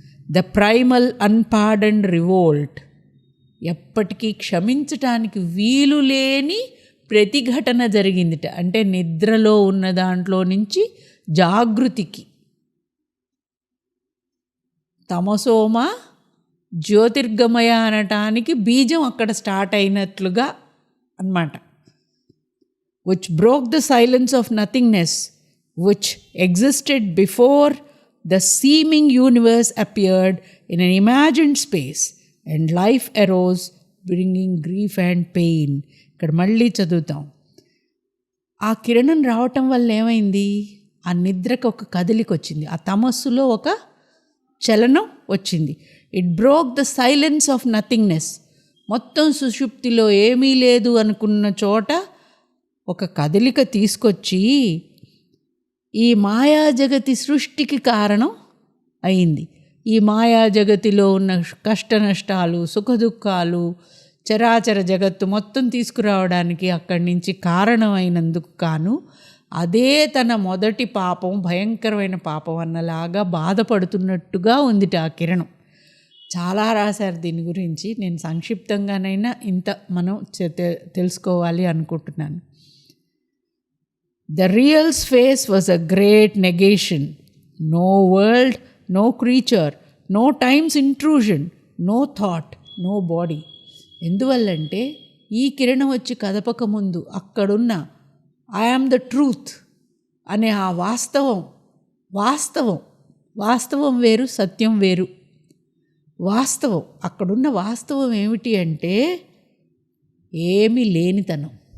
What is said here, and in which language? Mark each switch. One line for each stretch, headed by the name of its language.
English: the primal unpardoned revolt,
Telugu: ఎప్పటికీ క్షమించటానికి వీలు లేని ప్రతిఘటన జరిగిందిట. అంటే నిద్రలో ఉన్న దాంట్లో నుంచి జాగృతికి, తమసోమ జ్యోతిర్గమయ అనటానికి బీజం అక్కడ స్టార్ట్ అయినట్లుగా అన్నమాట.
English: which broke the silence of nothingness which existed before the seeming universe appeared in an imagined space and life arose bringing grief and pain.
Telugu: ఇక్కడ మళ్ళీ చదువుతాం. ఆ కిరణం రావటం వల్ల ఏమైంది, ఆ నిద్రకు ఒక కదలిక వచ్చింది, ఆ తమస్సులో ఒక చలనం వచ్చింది.
English: it broke the silence of nothingness,
Telugu: మొత్తం సుషుప్తిలో ఏమీ లేదు అనుకున్న చోట ఒక కదలిక తీసుకొచ్చి ఈ మాయాజగతి సృష్టికి కారణం అయింది. ఈ మాయాజగతిలో ఉన్న కష్ట నష్టాలు, సుఖదుఖాలు, చరాచర జగత్తు మొత్తం తీసుకురావడానికి అక్కడి నుంచి కారణమైనందుకు కాను అదే తన మొదటి పాపం, భయంకరమైన పాపం అన్నలాగా బాధపడుతున్నట్టుగా ఉందిట ఆ కిరణం. చాలా రాశారు దీని గురించి, నేను సంక్షిప్తంగానైనా ఇంత మనం తెలుసుకోవాలి అనుకుంటున్నాను.
English: The real space was a great negation. No world, no creature, no time's intrusion, no thought, no body.
Telugu: ఎందువల్లంటే ఈ కిరణం వచ్చి కదపక ముందు అక్కడున్న
English: I am the truth
Telugu: అనే ఆ వాస్తవం వేరు, సత్యం వేరు. వాస్తవం, అక్కడున్న వాస్తవం ఏమిటి అంటే ఏమీ లేనితనం.